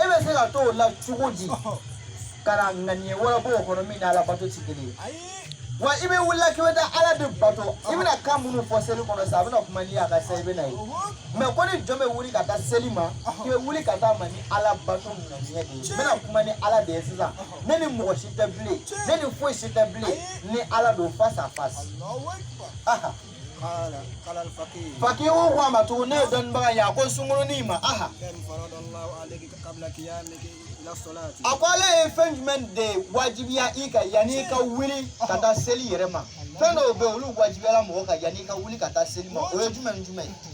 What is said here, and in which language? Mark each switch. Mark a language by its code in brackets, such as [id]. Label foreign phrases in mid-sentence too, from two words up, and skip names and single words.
[bm] bɛ se ka to o la cogo di ka na ŋaniya wɛrɛ b'o kɔnɔ min ni ala bato tɛ kelen ye wa i bɛ wuli k'i bɛ taa ala de bato i bɛna kan minnu fɔ seli kɔnɔ sa a bɛna kuma n'i y'a ka se i bɛna ye mais ko ni jɔn bɛ wuli ka taa seli ma k'i bɛ wuli ka taa ma ni ala bato ŋaniya de ye n bɛna kuma ni ala de ye sisan ne ni mɔgɔ si tɛ bilen ne ni foyi si tɛ bilen ni ala don [fr] face à face [bm] fakiru ko a ma tugun ne ye dɔnnibaga ye a ko sunkurunin ma a ko ala ye fɛn jumɛn de wajibiya i kan yanni i ka wuli ka taa seli yɛrɛ ma fɛn dɔw bɛ yen olu wajibiyala mɔgɔ kan yanni i ka wuli ka taa seli ma o ye jumɛn ni jumɛn